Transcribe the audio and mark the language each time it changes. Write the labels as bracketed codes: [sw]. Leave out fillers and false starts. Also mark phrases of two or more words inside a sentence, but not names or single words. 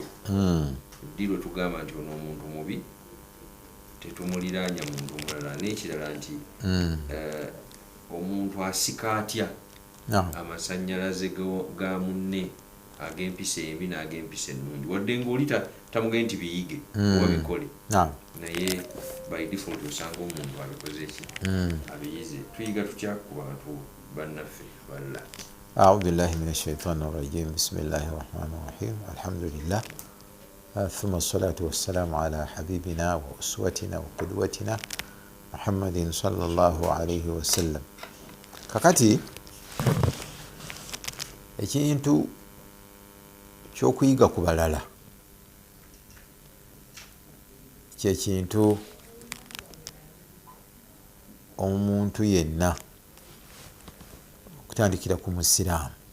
[lg] Ddi lwe tugamba nti ono omuntu mubi tetumuliraanya muntu mulala n'ekirala nti omuntu asika atya amasannyalaze ga munne ag'empisa embi n'ag'empisa ennungi wadde ng'oli tamugende nti biyige oba bikole naye [en] by default [lg] osanga omuntu abikoze ki abiyize. Tuyiga tutya ku bantu bannaffe balla? [ar] أعوذ بالله من الشيطان الرجيم بسم الله الرحمن الرحيم الحمد لله ثم الصلاة والسلام على حبيبنا وأسوتنا وقدوتنا محمد صلى الله عليه وسلم. [lg] kakati ekintu ky'okuyiga ku balala kyekintu omuntu yenna okutandikira ku musiraamu